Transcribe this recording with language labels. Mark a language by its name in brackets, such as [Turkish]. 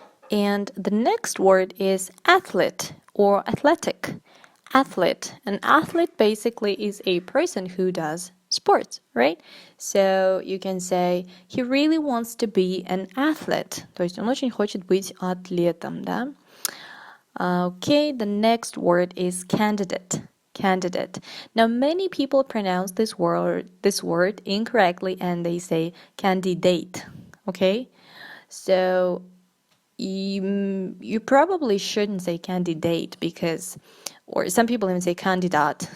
[English] And the next word is athlete or athletic. Athlete. An athlete basically is a person who does sports, right? So you can say he really wants to be an athlete. [Russian] То есть он очень хочет быть атлетом, да? [English] Okay, the next word is candidate. Candidate. Now many people pronounce this word incorrectly and they say candidate. Okay? So you probably shouldn't say candidate because, or some people even say candidate.